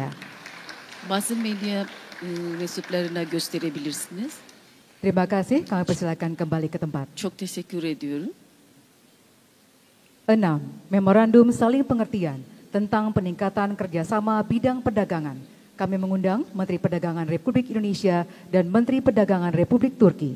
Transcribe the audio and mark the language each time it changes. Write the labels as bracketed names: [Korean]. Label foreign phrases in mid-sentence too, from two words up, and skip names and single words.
[Turkish] Basın medya mensuplarına gösterebilirsiniz. [Indonesian] Terima kasih, kami persilakan kembali ke tempat. [Turkish] Çok teşekkür ediyorum. [Indonesian] 6. Memorandum saling pengertian tentang peningkatan kerjasama bidang perdagangan. Kami mengundang Menteri Perdagangan Republik Indonesia dan Menteri Perdagangan Republik Turki.